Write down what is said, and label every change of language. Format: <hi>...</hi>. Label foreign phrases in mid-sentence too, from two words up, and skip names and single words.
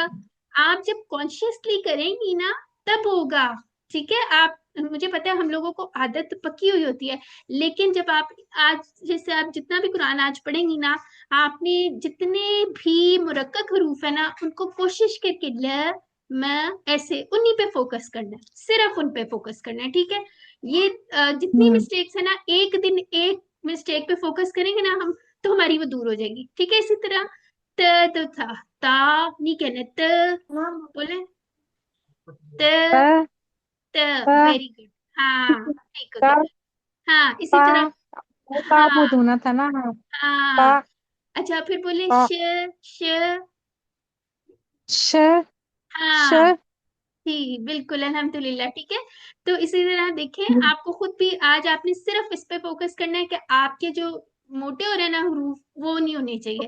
<hi>होगा, आप जब कॉन्शियसली करेंगी ना तब होगा, ठीक है। आप, मुझे पता है हम लोगों को आदत पक्की हुई होती है, लेकिन जब आप आज, जैसे आप जितना भी कुरान आज पढ़ेंगी ना, आपने जितने भी मुरक्कक हरूफ है ना उनको कोशिश करके ल, म, ऐसे उन्हीं पे फोकस करना है, सिर्फ उन पे फोकस करना है, ठीक है। ये जितनी हम्म, मिस्टेक्स है ना, एक दिन एक मिस्टेक पे फोकस करेंगे ना हम, तो हमारी वो दूर हो जाएगी, ठीक है। इसी तरह त, तो था, ता नहीं कहना, त, बोले, त, त, त, त,</hi> <en>very good,</en> <hi>हाँ ठीक हो त, गया। हाँ इसी ता, तरह, हाँ ताबूत होना था ना। ता, हाँ। अच्छा, फिर बोले ता, श, श, श, हाँ जी बिल्कुल अल्हम्दुलिल्लाह। ठीक है, तो इसी तरह देखें, आपको खुद भी आज आपने सिर्फ इस पे फोकस करना है कि आपके जो मोटे हो रहे हैं ना हरूफ, वो नहीं होने चाहिए।</hi>